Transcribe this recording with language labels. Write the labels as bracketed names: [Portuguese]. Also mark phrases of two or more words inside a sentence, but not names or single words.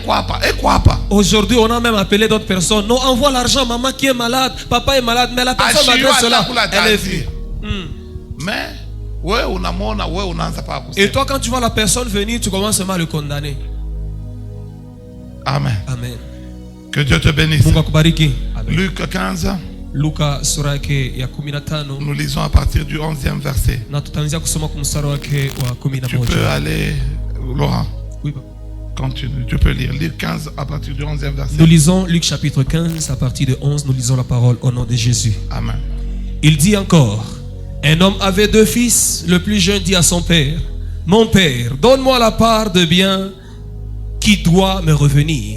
[French] aujourd'hui, on a même appelé d'autres personnes. Non, envoie l'argent, maman qui est malade, papa est malade, mais la personne malgré cela, elle est vie. Mais, ouais, on a mon, ouais, on a pas. Et toi, quand tu vois la personne venir, tu commences seulement à le condamner. Amen. Amen. Que Dieu te bénisse. Amen. Luc 15. [Swahili] Luka sura yake ya 15. [French] Nous lisons à partir du 11e verset. [Swahili] Na tutaanzia kusoma kwa mstari wake wa 11. [French] Tu peux aller, Laurent. Oui, papa. Continue, tu peux lire. Luc 15 à partir du 11e verset. Nous lisons Luc chapitre 15 à partir de 11. Nous lisons la parole au nom de Jésus. Amen. Il dit encore: un homme avait 2 fils. Le plus jeune dit à son père: mon père, donne-moi la part de bien qui doit me revenir.